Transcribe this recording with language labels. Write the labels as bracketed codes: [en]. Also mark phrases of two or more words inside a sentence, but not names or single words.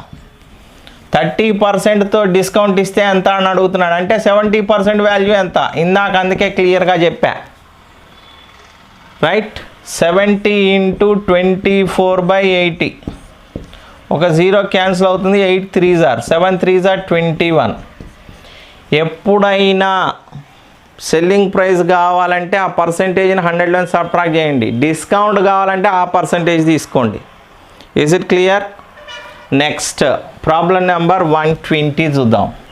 [te] 30%తో డిస్కౌంట్ ఇస్తే ఎంత అని అడుగుతున్నాడు. అంటే 70% వాల్యూ ఎంత? ఇందాక అందుకే క్లియర్గా చెప్పా. రైట్, 70 × 24/80. ఒక 0 క్యాన్సిల్ అవుతుంది. [en] 8 3s are 7 3s are 21. [te] ఎప్పుడైనా [en] selling price [te] కావాలంటే ఆ పర్సంటేజ్ని 100లో సబ్ట్రాక్ట్ చేయండి. డిస్కౌంట్ కావాలంటే ఆ పర్సంటేజ్ తీసుకోండి. [en] is it clear? next problem number [te] 120 చూద్దాం.